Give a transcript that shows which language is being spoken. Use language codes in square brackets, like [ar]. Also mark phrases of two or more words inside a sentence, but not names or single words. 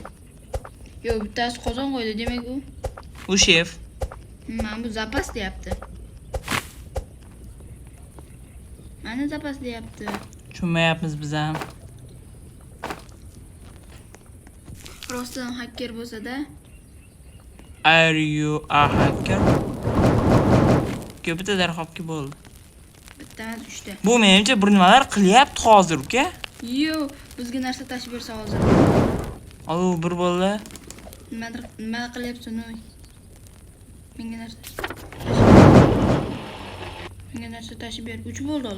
[uz] Yo'q, bittasi qozon qo'ydi, demak U shef. mana bu zapas deyapti. Mana zapas deyapti. Tushunmayapmiz biz ham. Rostdan hacker bo'lsa-da, [en] Are you a hacker? [uz] Bitta darhobki bo'ldi. bittamas 3 ta. Bu menimcha bir nimalar qilyapti hozir, uka. Yo'q, bizga narsa tashib bersa hozir. Alo, bir bo'ldi. Nima qilyapsan u? Menga narsa tashib ber. 3 bo'ldi alo.